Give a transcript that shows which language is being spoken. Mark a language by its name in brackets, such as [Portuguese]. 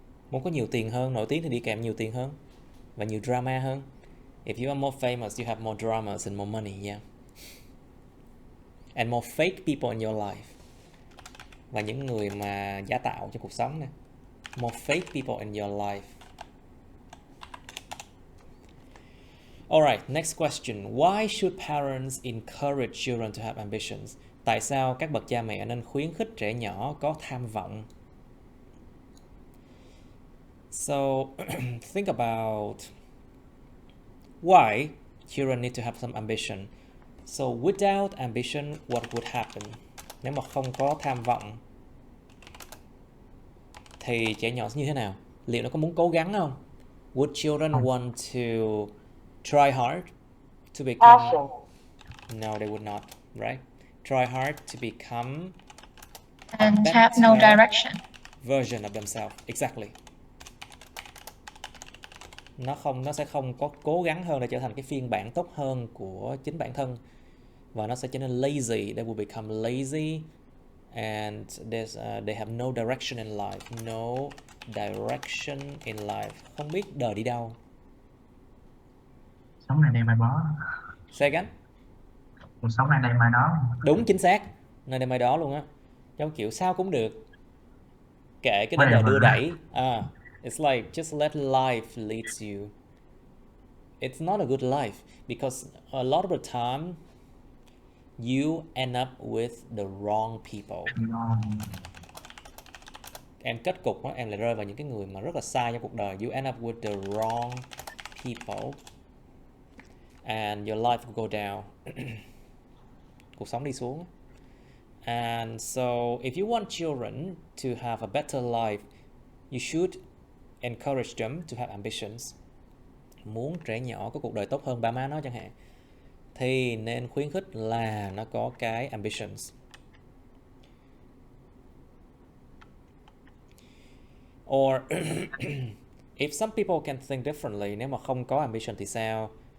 [Vietnamese] Muốn có nhiều tiền hơn, nổi tiếng thì đi kèm nhiều tiền hơn và nhiều drama hơn. [English] If you are more famous, you have more dramas and more money, yeah. And more fake people in your life. [Vietnamese] Và những người mà giả tạo trong cuộc sống nè. [English] More fake people in your life. Alright, next question. Why should parents encourage children to have ambitions? [Vietnamese] Tại sao các bậc cha mẹ nên khuyến khích trẻ nhỏ có tham vọng? [English] So, think about why children need to have some ambition. So, without ambition, what would happen? [Vietnamese] Nếu mà không có tham vọng thì trẻ nhỏ sẽ như thế nào? Liệu nó có muốn cố gắng không? [English] Would children want to try hard to become... No, they would not, right? Try hard to become And have no direction. Version of themselves. Exactly. [Vietnamese] Nó sẽ không có cố gắng hơn để trở thành cái phiên bản tốt hơn của chính bản thân, và nó sẽ trở nên lazy. [English] They will become lazy and they have no direction in life. No direction in life. [Vietnamese] Không biết đời đi đâu. Sống này đây mai đó. Say again. Cuộc sống này đây mai đó. Đúng, chính xác. Nơi đây mai đó luôn á. Giống kiểu sao cũng được, kệ cái đời đưa đẩy. [English] It's like just let life leads you. It's not a good life because a lot of the time you end up with the wrong people. [Vietnamese] Em kết cục đó, em lại rơi vào những cái người mà rất là sai trong cuộc đời. [English] You end up with the wrong people and your life will go down. [Vietnamese] Cuộc sống đi xuống. [English] And so if you want children to have a better life, you should encourage them to have ambitions. [Vietnamese] Muốn trẻ nhỏ có cuộc đời tốt hơn ba má nó chẳng hạn, thì nên khuyến khích là nó có cái ambitions. [English] Or if some people can think differently, [Vietnamese] nếu mà không có ambition thì sao?